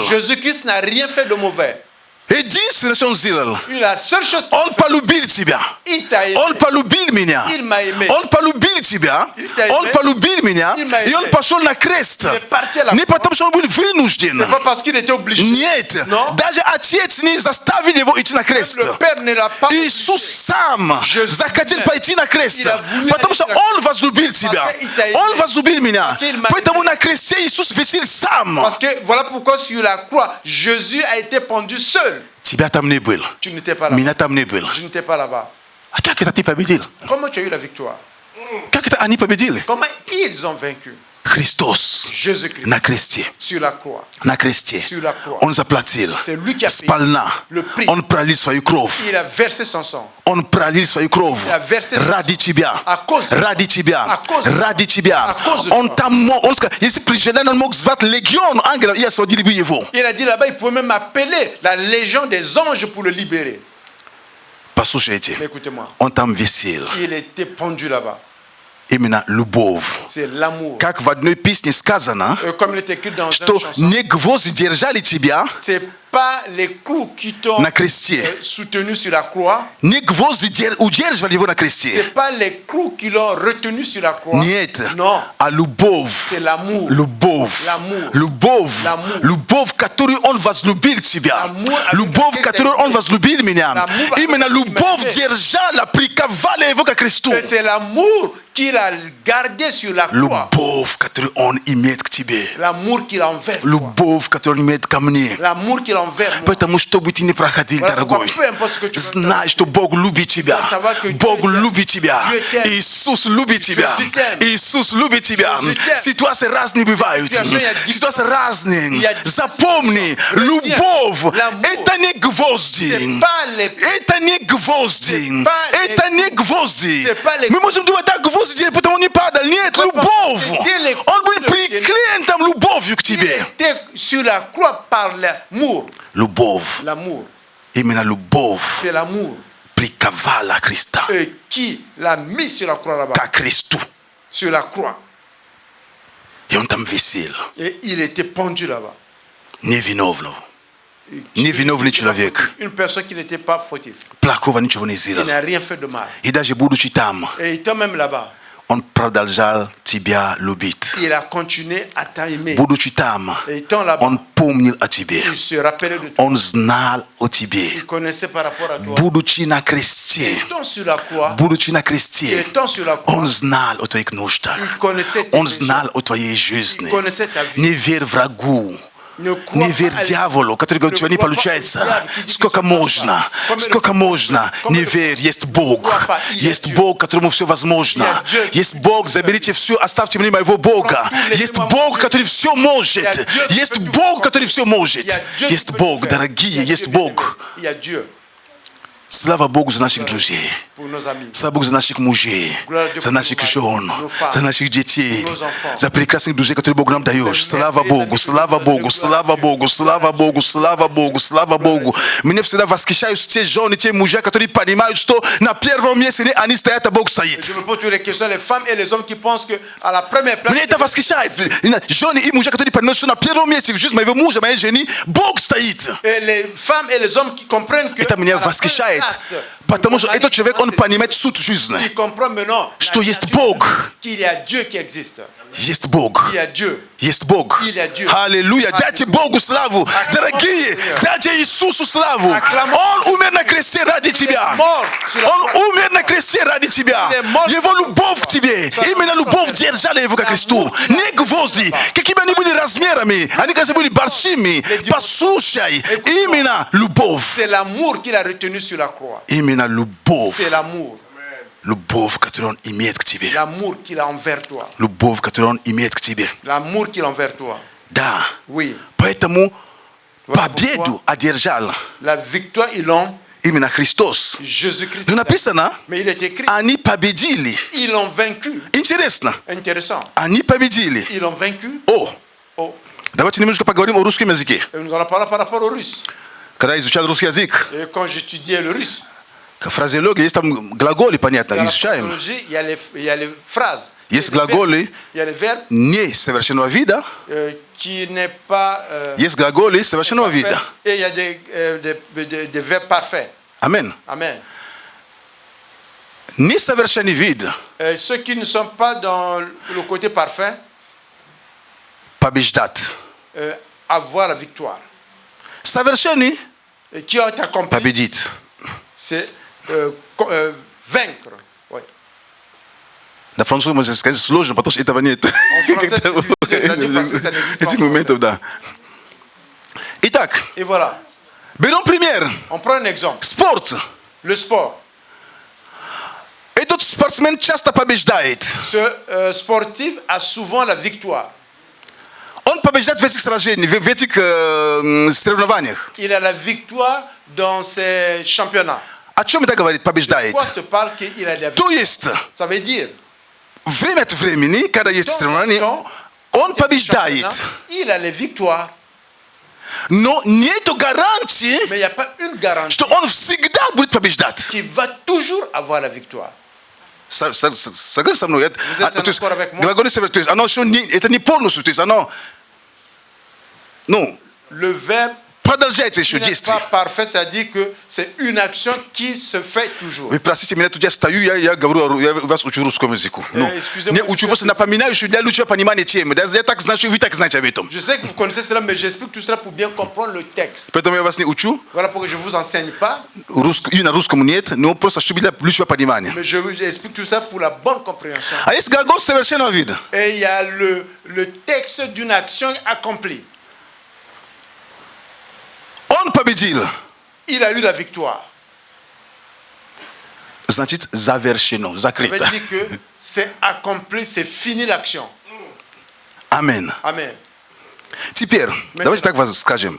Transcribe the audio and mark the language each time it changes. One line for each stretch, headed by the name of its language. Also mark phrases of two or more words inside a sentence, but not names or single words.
French: Jésus-Christ n'a rien fait de mauvais.
Russian: Единственное, что он сделал,
French: La seule chose
Russian: он полюбил тебя.
French: il t'a aimé.
Russian: Он полюбил меня.
French: Il m'a aimé.
Russian: Он полюбил тебя.
French: Il t'a aimé.
Russian: Он полюбил меня.
French: Il m'a
Russian: И он
French: aimé.
Russian: пошел на крест.
French: Il est parti à la
Russian: Не
French: croix.
Russian: потому, что он был вынужден.
French: C'est pas parce qu'il était obligé.
Russian: Нет.
French: Non.
Russian: Даже отец не заставил его идти на крест.
French: Le Père ne l'a pas
Russian: Иисус сам
French: Jésus
Russian: захотел пойти на крест.
French: Il a voulu
Russian: Потому
French: aller
Russian: что на крест. он возлюбил тебя.
French: Parce qu'il t'a aimé.
Russian: Он возлюбил меня.
French: Parce qu'il m'a
Russian: Поэтому
French: aimé.
Russian: на кресте Иисус висел сам.
French: Parce que voilà pourquoi sur la croix, Jésus a été pendu seul.
Russian: Тебя там не был.
French: Tu n'étais pas là-bas.
Russian: Меня там не был.
French: Je n'étais pas là-bas.
Russian: А как это ты победил?
French: Comment tu as eu la victoire?
Russian: Как это они победили?
French: Comment ils ont vaincu?
Russian: Христос
French: Jésus-Christ
Russian: на кресте.
French: sur la croix.
Russian: На кресте.
French: Sur la croix.
Russian: Он заплатил.
French: C'est lui qui a payé Спальна. le prix.
Russian: Он пролил свою кровь.
French: Il a versé son sang.
Russian: Он пролил свою кровь
French: Il a versé son
Russian: ради тебя.
French: À cause de
Russian: Ради тебя.
French: À cause de
Russian: Ради тебя.
French: À cause de
Russian: Он
French: toi.
Russian: там, он сказал, если пришел, он мог звать легион ангелов и освободили бы его.
French: Il a dit là-bas, il pouvait même appeler la légion des anges pour le libérer.
Russian: Послушайте,
French: Mais écoutez-moi,
Russian: он там висел.
French: il était pendu là-bas.
Russian: Именно любовь.
French: C'est l'amour.
Russian: Как в одной песне сказано,
French: Comme il est écrit dans une
Russian: что
French: chanson,
Russian: не гвозди держали тебя,
French: c'est pas les clous qui t'ont
Russian: На кресте.
French: soutenu sur la croix,
Russian: не гвозди удерживали его на кресте.
French: c'est pas les clous qui l'ont retenu sur la croix.
Russian: Нет,
French: Non,
Russian: а любовь.
French: c'est l'amour.
Russian: Любовь.
French: L'amour.
Russian: Любовь.
French: L'amour.
Russian: Любовь, которую он возлюбил тебя.
French: L'amour avec
Russian: Любовь,
French: laquelle
Russian: которую
French: t'as
Russian: он
French: aimé.
Russian: возлюбил меня.
French: L'amour
Russian: Именно
French: avec laquelle
Russian: любовь
French: t'as aimé.
Russian: держала, приковала его ко кресту.
French: Et c'est l'amour qu'il a gardé sur la croix.
Russian: Любовь, которую он имеет к тебе.
French: L'amour qu'il a envers toi.
Russian: Любовь, которую он имеет ко мне.
French: L'amour qu'il a envers moi.
Russian: Поэтому, что бы ты ни проходил,
French: Voilà pourquoi,
Russian: дорогой,
French: peu importe ce que tu veux faire,
Russian: знай, что Бог любит тебя.
French: savoir que Dieu
Russian: Бог
French: t'aime.
Russian: любит тебя.
French: Dieu t'aime.
Russian: Иисус любит тебя.
French: Jésus t'aime.
Russian: Иисус любит тебя.
French: Jésus t'aime.
Russian: Ситуации разные бывают.
French: Situation, il y a
Russian: Ситуации разные.
French: Il y a
Russian: Запомни,
French: Le
Russian: любовь
French: tien, l'amour.
Russian: это не гвозди.
French: C'est pas les
Russian: Это не гвозди.
French: C'est pas les-
Russian: Это не гвозди.
French: C'est pas les-
Russian: Мы можем думать, да, гвозди, потому не падал. Нет,
French: Pas
Russian: любовь.
French: c'est les
Russian: Он был
French: coups de
Russian: приклеен там любовью к
French: Il
Russian: тебе.
French: était sur la croix par l'amour.
Russian: Любовь.
French: L'amour,
Russian: Именно любовь
French: c'est l'amour.
Russian: приковала Христа
French: Et qui l'a mis sur la croix là-bas?
Russian: к кресту.
French: Sur la croix.
Russian: И он там висел.
French: Et il était pendu là-bas.
Russian: Невиновный. Невиновный человек.
French: Une personne qui n'était pas fautive.
Russian: Плохого ничего не
French: Il
Russian: сделал.
French: n'a rien fait de mal.
Russian: И даже будучи там,
French: Et étant même là-bas,
Russian: он продолжал тебя любить.
French: il a continué à t'aimer.
Russian: Будучи там,
French: Et étant là-bas,
Russian: он помнил о тебе.
French: il se rappelait de toi.
Russian: Он знал о тебе.
French: Il connaissait par rapport à toi.
Russian: Будучи на кресте,
French: Étant sur la croix,
Russian: будучи на кресте,
French: étant sur la croix,
Russian: он знал о твоих нуждах.
French: il connaissait tes
Russian: Он
French: péchés.
Russian: знал о твоей жизни.
French: Il connaissait ta vie.
Russian: Не верь врагу.
French: Ne crois
Russian: Не верь
French: pas à-
Russian: дьяволу, который говорит, у тебя не
French: crois pas au
Russian: получается.
French: diable qui dit que
Russian: Сколько
French: ça ne marche
Russian: можно?
French: pas. Comme
Russian: Сколько
French: le-
Russian: можно?
French: comme
Russian: Не
French: le-
Russian: верь, есть Бог.
French: crois pas, il y a
Russian: Есть
French: Dieu.
Russian: Бог, которому все возможно.
French: Il y a Dieu qui
Russian: Есть
French: peut
Russian: Бог,
French: tout
Russian: заберите все, оставьте мне моего Бога.
French: Prends tous les
Russian: Есть
French: témoins
Russian: Бог,
French: Dieu.
Russian: который все
French: Il y
Russian: может.
French: a Dieu qui
Russian: Есть
French: peut tout
Russian: Бог,
French: faire.
Russian: который все может.
French: Il y a Dieu qui
Russian: Есть
French: peut tout
Russian: Бог,
French: faire.
Russian: дорогие,
French: Il y a
Russian: есть
French: Dieu
Russian: Бог.
French: bien-aimé. Il y a Dieu
Russian: Слава Богу за наших друзей.
French: pour nos amis.
Russian: Слава Богу за наших мужей, за наших жен, за наших детей, за прекрасных друзей, которые Бог нам даешь. Слава Богу, слава Богу, слава Богу, слава Богу, слава Богу, слава Богу. Меня всегда восхищают те жены, те мужья, которые понимают, что на первом месте они стоят, а Бог стоит.
French: Je me pose toutes les questions, les femmes et les hommes qui pensent qu'à la première place,
Russian: Меня это восхищает. Жены и мужья, которые понимают, что на первом месте в жизни моего мужа, моей жены, Бог стоит.
French: et les femmes et les hommes qui comprennent que
Russian: Это меня
French: à la première
Russian: восхищает. Потому что этот человек, он понимает суть жизни.
French: Il comprend maintenant
Russian: Что есть Бог.
French: qu'il y a Dieu qui existe.
Russian: Есть Бог.
French: Il y a Dieu.
Russian: Есть Бог.
French: Il y a Dieu.
Russian: Аллилуйя. Дайте Богу славу. Дорогие, дайте Иисусу славу. Он умер на кресте ради тебя. Он умер на кресте ради тебя. Его любовь к тебе. Именно любовь держала его к кресту. Не гвозди. Какими они были размерами. Они, кажется, были большими. Послушай. Именно любовь.
French: C'est l'amour qu'il a retenu sur la croix.
Russian: Именно любовь.
French: C'est l'amour.
Russian: Любовь, которую он имеет к тебе.
French: L'amour qu'il a envers toi.
Russian: Любовь, которую он имеет к тебе.
French: L'amour qu'il a envers toi.
Russian: Да.
French: Oui.
Russian: Поэтому победу одержал
French: La victoire, ils l'ont.
Russian: именно Христос.
French: Jésus-Christ.
Russian: Но написано,
French: Mais il est écrit.
Russian: они победили.
French: Ils l'ont vaincu.
Russian: Интересно.
French: Intéressant.
Russian: Они победили.
French: Ils l'ont vaincu.
Russian: О,
French: Oh.
Russian: давайте немножко поговорим о русском языке.
French: Et nous allons parler par rapport au russe.
Russian: Когда изучал русский язык,
French: Et quand j'étudiais le russe,
Russian: фразеология, есть там глаголы, понятно,
French: dans la
Russian: изучаем.
French: phraseologie, il y a les phrases.
Russian: Есть
French: Il y a les verbes.
Russian: глаголы
French: Il y a les verbes
Russian: несовершенного вида,
French: qui n'est pas.
Russian: есть глаголы совершенного
French: parfait.
Russian: вида.
French: Et il y a des verbes parfaits.
Russian: Амен.
French: Amen.
Russian: Несовершенный вид
French: Ceux qui ne sont pas dans le côté parfait,
Russian: побеждать.
French: avoir la victoire.
Russian: Совершенный
French: Et qui ont accompli,
Russian: победить.
French: c'est vaincre. Oui.
Russian: На французском можно сказать сложно, потому что этого нет. Этих моментов, да. Итак,
French: Et voilà.
Russian: берем пример.
French: On prend un exemple.
Russian: Спорт.
French: Le sport.
Russian: Этот спортсмен часто побеждает.
French: Ce sportif a souvent la victoire.
Russian: Он побеждает в этих сражениях, в этих соревнованиях.
French: Il a la victoire dans ses championnats.
Russian: О чем это говорит, побеждает?
French: Pourquoi se parle qu'il a la
Russian: То
French: victoire?
Russian: есть,
French: Ça veut dire,
Russian: время от времени, когда есть соревнования, он побеждает.
French: il a les victoires,
Russian: Но нету гарантии,
French: mais il n'y a pas une garantie
Russian: что он всегда будет побеждать.
French: qu'il va toujours avoir la victoire.
Russian: Согласен со мной?
French: Vous êtes
Russian: То есть,
French: d'accord avec moi?
Russian: глагольное совершенство, то есть, оно еще не, это не полностью, то есть, оно, ну,
French: Le verbe
Russian: продолжается еще
French: qui n'est
Russian: действие.
French: pas parfait, c'est-à-dire que c'est une action qui se fait toujours.
Russian: Вы простите меня, тут я стою, я говорю, я вас учу русскому языку. Ну,
French: excusez-moi,
Russian: не учу, просто напоминаю, что для лучшего понимания темы. Да, я так знаю, что вы так знаете об этом.
French: Je sais que vous connaissez cela, mais j'explique tout cela pour bien comprendre le texte.
Russian: Поэтому я вас не учу,
French: Voilà pourquoi je ne vous enseigne pas,
Russian: и на русском нет, но просто чтобы для лучшего понимания.
French: mais je vous explique tout ça pour la bonne compréhension.
Russian: А есть глагол совершенного вида.
French: Et il y a le texte d'une action accomplie.
Russian: Он победил.
French: Il a eu la victoire.
Russian: Значит, завершено,
French: Ça veut
Russian: закрыто.
French: dire que c'est accompli, c'est fini l'action.
Russian: Амен.
French: Amen.
Russian: Теперь, давайте так скажем.